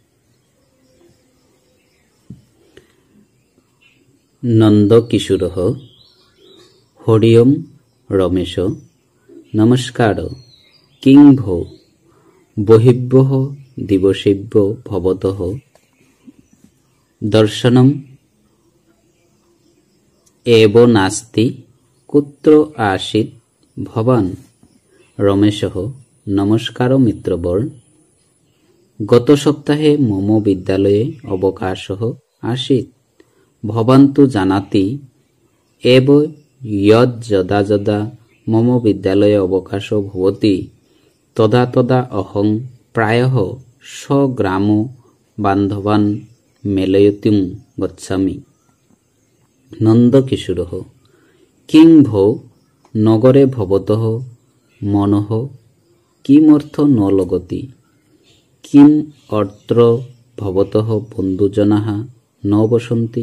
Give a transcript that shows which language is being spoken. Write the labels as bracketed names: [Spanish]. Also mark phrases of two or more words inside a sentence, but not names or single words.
[Sanskrit] নন্দ কিশোৰঃ হৰি ওম ৰমেশ নমস্কাৰ কিং ভো বহিভ্যঃ দিবসেভ্য ভবতঃ দৰ্শনম এব নাস্তি কুত্ৰ আসিত ভবান। রমেশঃ নমস্কার মিত্রবর, গত সপ্তাহে মম বিদ্যালয়ে অবকাশः आसीत्। ভবান তু জানাতি এব যদ যদা যদা মম বিদ্যালয়ে অবকাশো ভবতি তদা তদা অহং প্রায়ঃ স্বগ্রাম বান্ধবান মেলয়িতুম গচ্ছামি। নন্দকিশোরঃ কিং ভো নগরে ভবতঃ মনঃ কিমর্থ ন লগতি, কিম অত্র ভবতঃ বন্ধুজনাঃ ন বসন্তি।